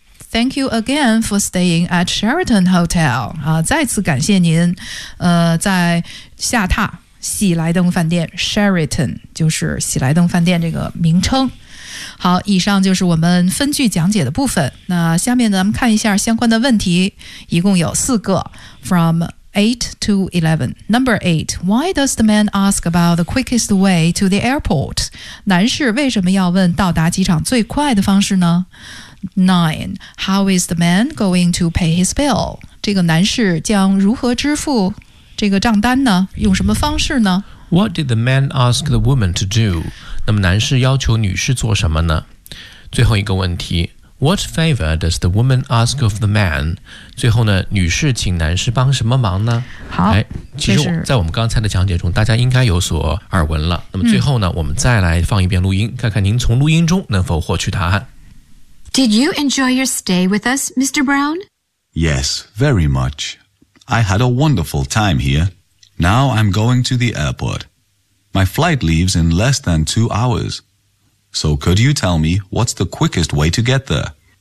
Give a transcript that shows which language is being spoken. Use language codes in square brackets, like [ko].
[en] Thank you again for staying at Sheraton Hotel, [zh] 再次感谢您，在下榻喜来登饭店 ,Sheraton, 就是喜来登饭店这个名称。好，以上就是我们分句讲解的部分，那下面咱们看一下相关的问题，一共有四个 from8 to 11. [en] Number 8. Why does the man ask about the quickest way to the airport? [zh] 男士为什么要问到达机场最快的方式呢？ 9. [en] How is the man going to pay his bill? [zh] 这个男士将如何支付这个账单呢？用什么方式呢？ [en] What did the man ask the woman to do? [zh] 那么男士要求女士做什么呢？最后一个问题， [en] What favor does the woman ask of the man? [zh] 最后呢，女士请男士帮什么忙呢？好，其实在我们刚才的讲解中，大家应该有所耳闻了。那么最后呢，我们再来放一遍录音，看看您从录音中能否获取答案。 [en] Did you enjoy your stay with us, Mr. Brown? Yes, very much. I had a wonderful time here. Now I'm going to the airport. My flight leaves in less than 2 hours. So could you tell me what's the quickest way to get there?